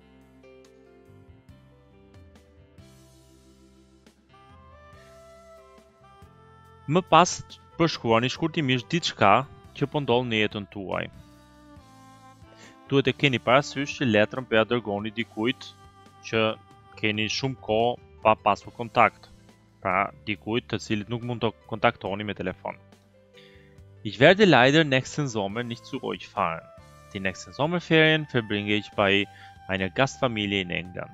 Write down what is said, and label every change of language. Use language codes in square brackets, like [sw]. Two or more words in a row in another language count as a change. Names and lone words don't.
[sq] Më pas përshkruani shkurtimisht diçka që po ndodh në jetën tuaj. Duhet të keni parasysh që letrën po ja dërgoni dikujt që keni shumë kohë pa pasur kontakt, pra dikujt të cilit nuk mund të kontaktoni me telefon. [de] Ich werde leider nächsten Sommer nicht zu euch fahren. Die nächsten Sommerferien verbringe ich bei einer Gastfamilie in England.